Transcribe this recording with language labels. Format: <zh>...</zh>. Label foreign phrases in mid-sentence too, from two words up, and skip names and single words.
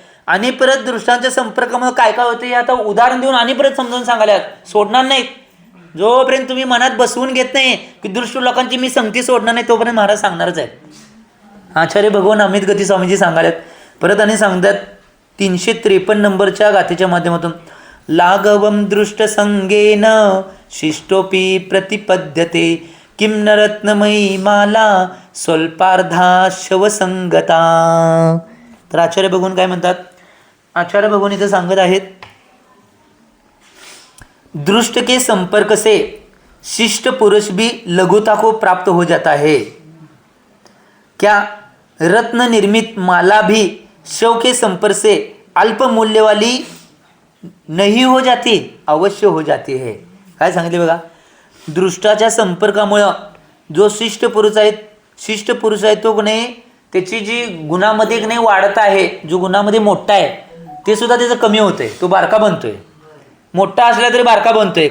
<mr>आणि परत दृष्टांच्या संपर्कामुळे काय काय होतं हे आता उदाहरण देऊन आणि परत समजावून सांगायला सोडणार नाहीत. जोपर्यंत तुम्ही मनात बसवून घेत नाही की दृष्ट लोकांची मी संगती सोडणार नाही तोपर्यंत महाराज सांगणारच आहेत. आचार्य भगवान अमित गती स्वामीजी सांगायत. परत आणि सांगतात 353 नंबरच्या गाथेच्या माध्यमातून,</mr> <sa>लाघवम दृष्ट संगेन शिष्टोपी प्रतिपद्यते किम न रत्नमयी माला स्वल्पार्धा शवसंगता.</sa> <mr>तर आचार्य भगवान काय म्हणतात, आचार्य भगवान इथं सांगत आहेत,</mr> <hi>दृष्ट के संपर्क से शिष्ट पुरुष भी लघुता को प्राप्त हो जाता है. क्या रत्न निर्मित माला भी शव के संपर्क से अल्प मूल्य वाली नहीं हो जाती, अवश्य हो जाती है.</hi> <mr>काय सांगितले बघा, दृष्टाच्या संपर्कामुळं जो शिष्ट पुरुष आहे तो नाही त्याची जी गुणामध्ये नाही वाढत आहे, जो गुणामध्ये मोठा आहे ते सुद्धा त्याचं कमी होतंय, तो बारका बनतोय. मोठा असला तरी बारका बनतोय.</mr>